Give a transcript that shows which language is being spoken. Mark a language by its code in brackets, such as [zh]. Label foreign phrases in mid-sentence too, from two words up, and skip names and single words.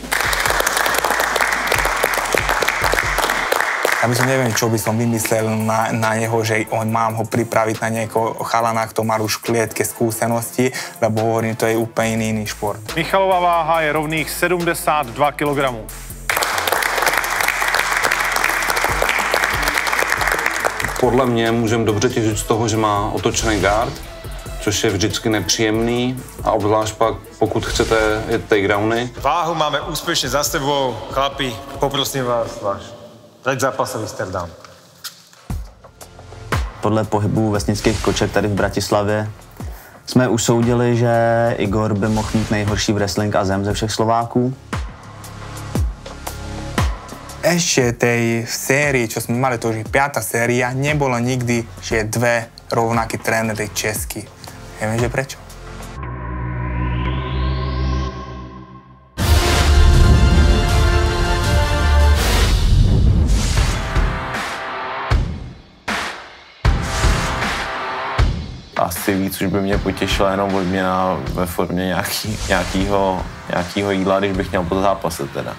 [sk] Ja by som neviem, čo by som vymyslel na neho, že mám ho pripraviť na niekoho chalana, kto má už v klietke skúsenosti, lebo hovorím, to je úplne iný šport. Michalová váha je rovných 72 kg. [cs] Podle mě můžeme dobře těžit z toho, že má otočený guard, což je vždycky nepříjemný a obzvlášť pak, pokud chcete jet takedowny. [sk] Váhu máme úspěšně za sebou, chlapi, poprosím vás, váš predzápasový stare-down. [cs] Podle pohybu vesnických koček tady v Bratislavě jsme usoudili, že Igor by mohl mít nejhorší wrestling a zem ze všech Slováků. [sk] Ešte tej sérii, čo sme mali, to už je 5. séria, nebolo nikdy, že dve rovnaké trénery česky. Neviem, že prečo. [cs] Asi víc už by mě potěšila jenom odměna ve formě nějakého jídla, když bych měl po zápase teda.